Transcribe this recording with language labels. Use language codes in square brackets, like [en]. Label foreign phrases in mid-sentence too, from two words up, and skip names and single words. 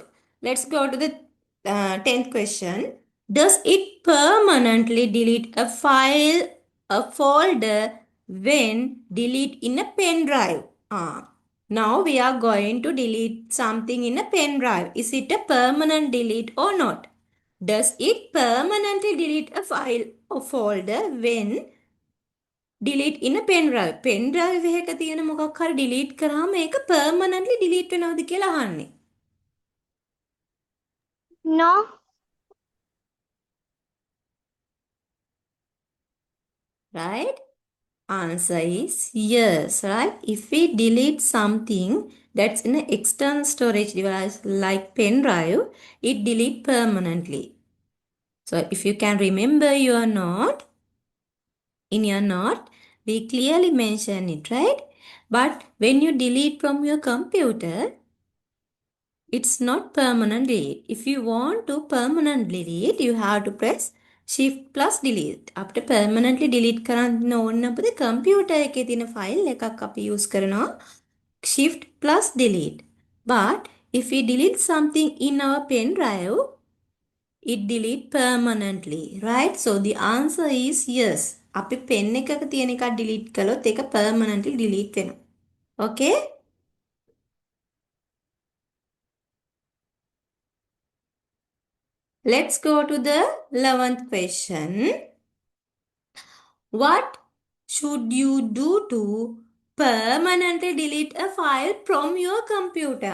[en] Let's go to the 10th question. Does it permanently delete a file, a folder when delete in a pen drive? Now we are going to delete something in a pen drive. Is it a permanent delete or not? Does it permanently delete a file or folder when delete in a pen drive? pen drive [si] එකක තියෙන මොකක් හරි delete කරාම ඒක [en] permanently delete [si] වෙනවද කියලා අහන්නේ. [en] No. Right? Answer is yes, right? If we delete something that's in an external storage device like pen drive, it delete permanently. So if you can remember your note, in your note, we clearly mention it, right? But when you delete from your computer, it's not permanent delete. If you want to permanent delete, you have to press shift plus delete. After permanently delete [si] කරන්න ඕන අපේ computer එකේ තියෙන file එකක් අපි use කරනවා [en] shift plus delete. But if we delete something in our pen drive, it delete permanently, right? So the answer is yes. [si] අපි pen එකක තියෙන එකක් delete කළොත් ඒක [en] permanently delete [si] වෙනවා. [en] Okay? Let's go to the 11th question. What should you do to permanently delete a file from your computer?